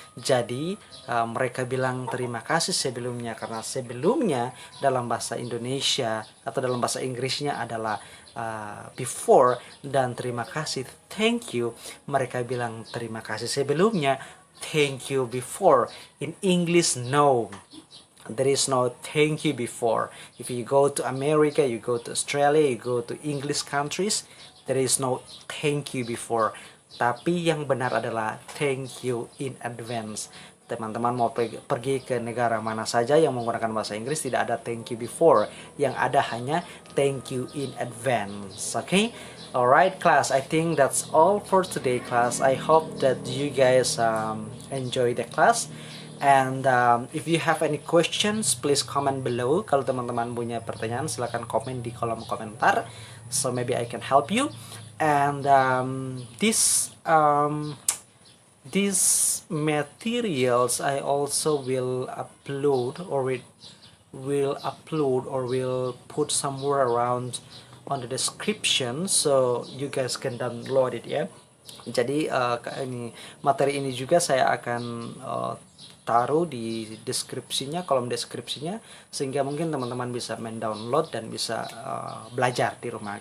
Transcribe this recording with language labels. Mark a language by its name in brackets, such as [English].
[Indonesian] Jadi mereka bilang terima kasih sebelumnya karena sebelumnya dalam bahasa Indonesia atau dalam bahasa Inggrisnya adalah before, dan terima kasih thank you mereka bilang terima kasih sebelumnya [English] thank you before. In English, no. There is no thank you before. If you go to America, you go to Australia, you go to English countries, there is no thank you before. [Indonesian] Tapi yang benar adalah [English] thank you in advance. [Indonesian] Teman-teman mau pergi ke negara mana saja yang menggunakan bahasa Inggris, tidak ada [English] thank you before. [Indonesian] Yang ada hanya [English] thank you in advance. Okay? Alright class, I think that's all for today class. I hope that you guys enjoy the class. And if you have any questions, please comment below. [Indonesian] Kalau teman-teman punya pertanyaan, silahkan komen di kolom komentar. [English] So maybe I can help you. And these materials I also will upload or will put somewhere around on the description, so you guys can download it ya. [Indonesian] Jadi materi ini juga saya akan taruh di deskripsinya, kolom deskripsinya, sehingga mungkin teman-teman bisa mendownload dan bisa belajar di rumah.